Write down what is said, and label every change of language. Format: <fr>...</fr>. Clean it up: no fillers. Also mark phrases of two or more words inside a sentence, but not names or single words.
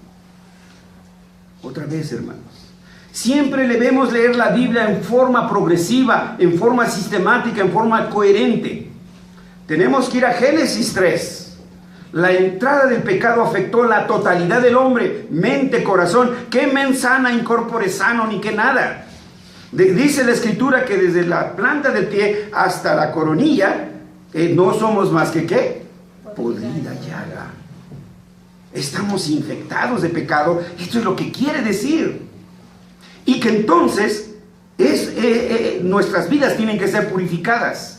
<es>Otra vez, hermanos, siempre debemos leer la Biblia en forma progresiva, en forma sistemática, en forma coherente. Tenemos que ir a Génesis 3. La entrada del pecado afectó la totalidad del hombre, mente, corazón.</es> <la>¿Qué mens sana, incorpore sano,</la> <es>ni qué nada? Dice la Escritura que desde la planta del pie hasta la coronilla, no somos más que ¿qué? Podrida llaga. Estamos infectados de pecado. Esto es lo que quiere decir. Y que entonces nuestras vidas tienen que ser purificadas.</es>